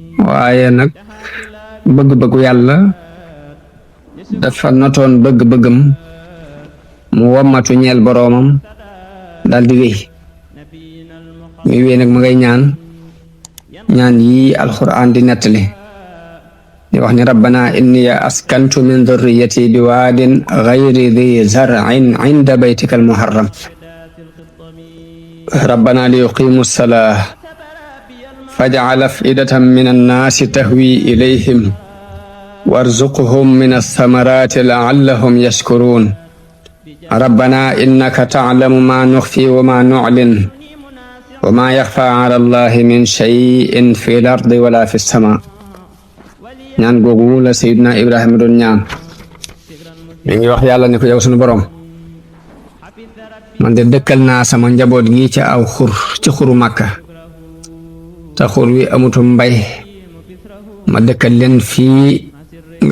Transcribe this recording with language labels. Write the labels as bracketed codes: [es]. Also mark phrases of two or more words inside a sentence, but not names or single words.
[wo] waaye nag bëgg-bëggu yàlla dafa notoon bëgg-bëggam mu wommatu ñeel boroomam daal di wéy muy wéy nag ma ngay ñaan yi alxuraan di nettali di wax ni [ar] ربنا إني أسكنت من ذريتي بواد غير ذي زرع عند بيتك المحرم ربنا ليقيموا الصلاة فاجعل أفئدة من الناس تهوي إليهم وارزقهم من الثمرات لعلهم يشكرون ربنا إنك تعلم ما نخفي وما نعلن وما يخفى على الله من شيء في الأرض ولا في السماء [wo] ñaan googu la Seydina Ibrahima doon ñaan mi ngi wax yàlla ne ko yow sunu borom man de dëkkal naa sama njaboot gi ca aw xur ci xuru Màkka te xur wi amutum mbay ma dëkkal leen fii nga